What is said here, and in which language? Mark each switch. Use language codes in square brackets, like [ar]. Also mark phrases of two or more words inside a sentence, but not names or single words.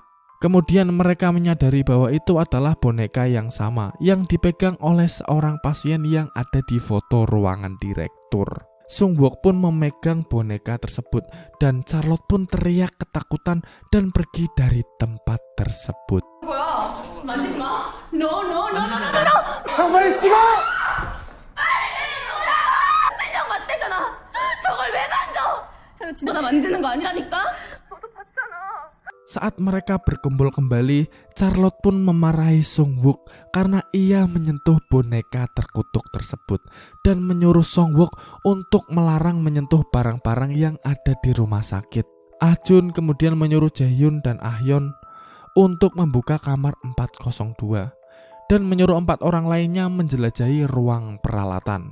[id] Kemudian mereka menyadari bahwa itu adalah boneka yang sama yang dipegang oleh seorang pasien yang ada di foto ruangan direktur. Sung-wook pun memegang boneka tersebut dan Charlotte pun teriak ketakutan dan pergi dari tempat tersebut. [ko] 뭐야? 만지지 마. No. 형 빨리 찍어! 그냥 맞대잖아. 저걸 왜 만져? 너 나 만지는 거 아니라니까? [id] Saat mereka berkumpul kembali, Charlotte pun memarahi Sung-wook karena ia menyentuh boneka terkutuk tersebut dan menyuruh Sung-wook untuk melarang menyentuh barang-barang yang ada di rumah sakit. Ah-jun kemudian menyuruh Jae-hyun dan Ah-yeon untuk membuka kamar 402 dan menyuruh 4 orang lainnya menjelajahi ruang peralatan.